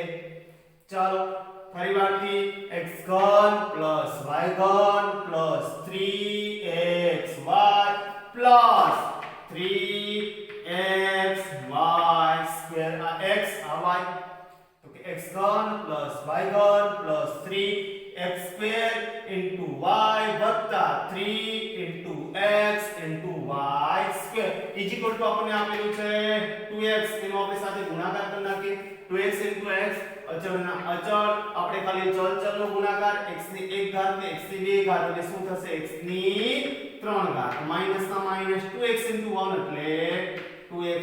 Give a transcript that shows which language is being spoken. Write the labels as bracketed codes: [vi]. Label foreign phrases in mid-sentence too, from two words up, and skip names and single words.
[gu] ચાલો ફરી વારથી x³ + y³ + 3xy + 3xy² આ x આ y તો કે x³ + y³ + 3x² * y + 3x y² = આપણને આપેલું છે 2x તેનો આપણે સાથે ગુણાકાર કરી નાખીએ 2x * x અચળના અચળ આપણે ખાલી ચલનો ગુણાકાર x ની 1 ઘાત ને x ની 2 ઘાત એટલે શું થશે x ની 3 ઘાત માઈનસ ના માઈનસ 2x * 1 એટલે 2x।